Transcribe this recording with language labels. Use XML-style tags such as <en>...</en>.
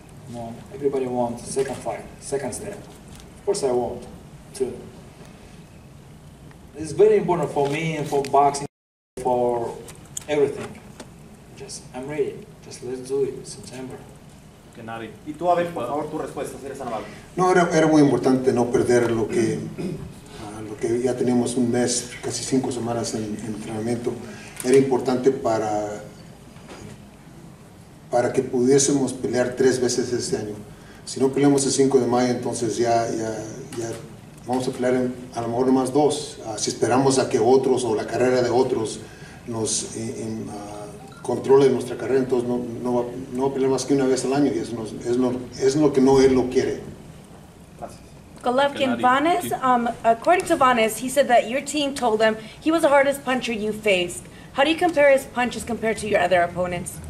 <en>No, everybody wants second fight, second step. Of course I want too. It's very important for me and for boxing, for everything. Just, I'm ready. Just let's do it in September. Gennady.</en> <es>Y tú, Abel, por favor, tu respuesta, si eres tan amable. No, era muy importante no perder lo que ya teníamos un mes, casi 5 semanas en entrenamiento. Era importante para que pudiésemos pelear 3 veces este año. Si no peleamos el 5 de mayo, entonces ya vamos a pelear a lo mejor nomás 2. Si esperamos a que otros o la carrera de otros nos controle nuestra carrera, entonces no va a pelear más que una vez al año, y eso es lo que no él lo quiere.</es> <en>Golovkin, Vanes, according to Vanes, he said that your team told him he was the hardest puncher you faced. How do you compare his punches compared to your other opponents?</en>